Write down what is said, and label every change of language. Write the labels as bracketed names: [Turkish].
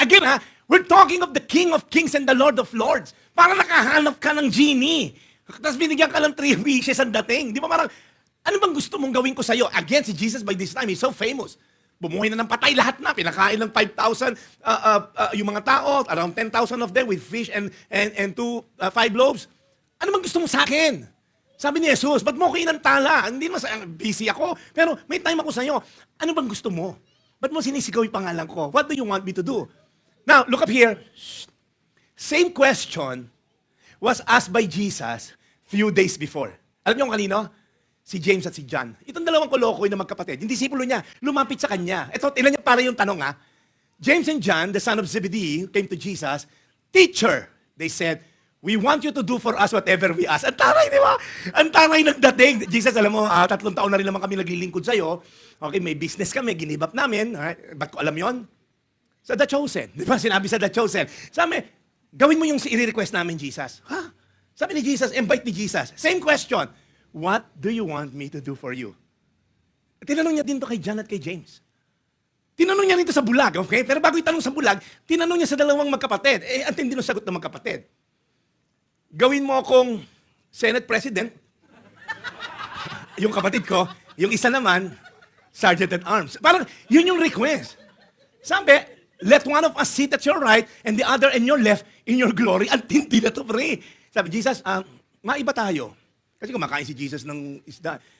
[English] Again ha, we're talking of the King of Kings and the Lord of Lords. [Filipino] Para nakahanap ka ng genie. Tapos binigyan ka ng 3 wishes ang dating. Di ba parang, ano bang gusto mong gawin ko sa'yo? [English] Again, si Jesus by this time, he's so famous. [Filipino] Bumuhay na ng patay lahat na. Pinakain ng 5,000 yung mga tao, [English] around 10,000 of them with fish and 5 loaves. [Filipino] Ano bang gusto mo sa akin? Sabi ni Jesus, ba't mo ko inantala? Hindi naman busy ako, pero may time ako sa'yo. Ano bang gusto mo? Ba't mo sinisigaw yung pangalan ko? [English] What do you want me to do? Now, look up here. Same question was asked by Jesus few days before. [Filipino] Alam niyo kung kanino? Si James at si John. Itong dalawang kolokoy na magkapatid, yung disipulo niya, lumapit sa kanya. Ito, ilan niya para yung tanong ha. [English] James and John, the son of Zebedee, came to Jesus. Teacher, they said, we want you to do for us whatever we ask. [Filipino] Ang taray, di ba? Ang taray nagdating. Jesus, alam mo, 3 taon na rin naman kami naglilingkod sa'yo. Okay, may business kami, ginibap namin. Alright? Ba't ko alam yon? Sa The Chosen. Di ba? Sinabi sa The Chosen. Sabi, gawin mo yung i-request namin, Jesus. Ha? Sabi ni Jesus, invite ni Jesus. Same question. [English] What do you want me to do for you? [Filipino] Tinanong niya din to kay John at kay James. Tinanong niya rin to sa bulag, okay? Pero bago itanong sa bulag, tinanong niya sa dalawang magkapatid. Ang tindi ng sagot ng magkapatid. Gawin mo akong Senate President. Yung kapatid ko, yung isa naman, Sergeant at Arms. Parang yun yung request. [English] Sabi, let one of us sit at your right and the other in your left in your glory. [Filipino] Ang tindi na to, pre. Sabi, Jesus, maiba tayo. Kasi kumakain si Jesus ng isda.